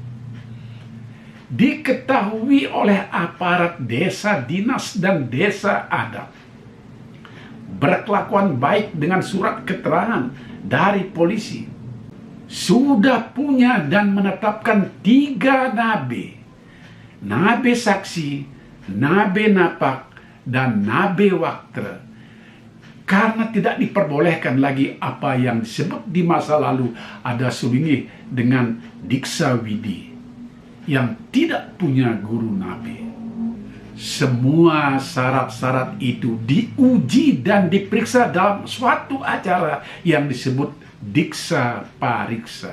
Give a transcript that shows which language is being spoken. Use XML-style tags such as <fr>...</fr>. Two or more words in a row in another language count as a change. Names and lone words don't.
<id>Diketahui oleh aparat desa dinas dan desa adat. Berkelakuan baik dengan surat keterangan dari polisi. Sudah punya dan menetapkan 3 nabe. Nabe saksi, nabe napak, dan nabe waktra. Karena tidak diperbolehkan lagi apa yang disebut di masa lalu ada sulingih dengan diksa widi yang tidak punya guru nabi. Semua syarat-syarat itu diuji dan diperiksa dalam suatu acara yang disebut diksa pariksa.</id>